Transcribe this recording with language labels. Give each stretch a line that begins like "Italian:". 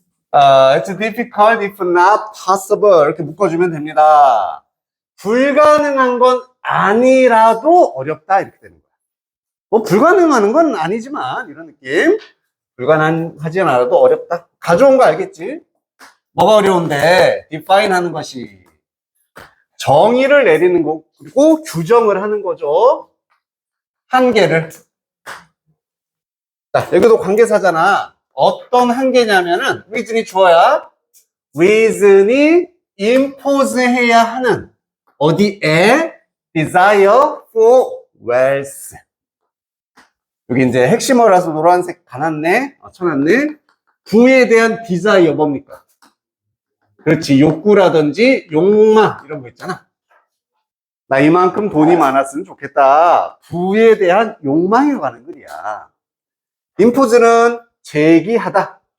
English: It's difficult if not possible
Korean: 이렇게 묶어주면 됩니다. 불가능한 건 아니라도 어렵다 이렇게 되는 거야. 뭐 불가능한 건 아니지만 이런 느낌. 불가능하지 않아도 어렵다. 가져온 거 알겠지? 뭐가 어려운데 define 하는 것이 정의를 내리는 거, 그리고 규정을 하는 거죠. 한계를. 자, 여기도 관계사잖아. 어떤 한계냐면은 reason이 주어야. reason이 impose 해야 하는 어디에 desire for wealth. 여기 이제 핵심어라서 노란색 가놨네. 쳐놨네. 부에 대한 desire 뭡니까? 그렇지. 욕구라든지 욕망 이런 거 있잖아. 나 이만큼 돈이 많았으면 좋겠다. 부에 대한 욕망에 관한 글이야. impose는 제기하다.